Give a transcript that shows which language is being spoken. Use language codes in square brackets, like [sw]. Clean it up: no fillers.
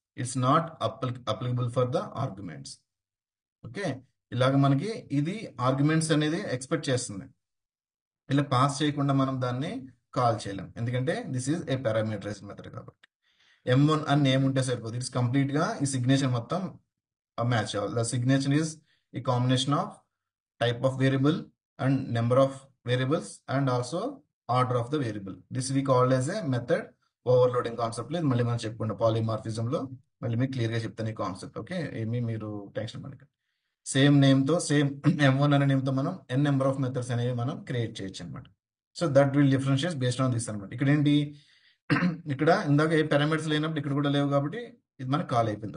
[en] It's not applicable for the arguments. [te] Okay, ఇలాగ మనకి ఇది ఆర్గ్యుమెంట్స్ అనేది ఎక్స్పెక్ట్ చేస్తుంది. ఇలా పాస్ చేయకుండా మనం దాన్ని కాల్ చేయలేం, ఎందుకంటే [en] this is a parameterize method [te] కాబట్టి. M1 అని నేమ్ ఉంటే సరిపోదు. ఇట్స్ కంప్లీట్ గా ఈ సిగ్నేచర్ మొత్తం మ్యాచ్ అవ్వాలి. [en] The signature is ఈ combination of type of variable and number of variables and also order of the variable. This we call as a method overloading concept. [te] ఇది మళ్ళీ మనం చెప్పుకుంటాం పాలిమార్ఫిజం లో, మళ్ళీ మీకు క్లియర్ గా చెప్తాను ఈ కాన్సెప్ట్. ఓకే, ఏమి మీరు టెన్షన్ పడకండి. సేమ్ నేమ్ తో సేమ్ M1 అనే నేమ్ తో మనం n నెంబర్ ఆఫ్ మెథడ్స్ అనేవి మనం క్రియేట్ చేయొచ్చు అనమాట. [en] so that will differentiate based on this [te] అనమాట. ఇక్కడ ఏంటి, ఇక్కడ ఇందాక ఏ పారామీటర్స్ లేనప్పుడు ఇక్కడ కూడా లేవు కాబట్టి ఇది మనకి కాల్ అయిపోయింది.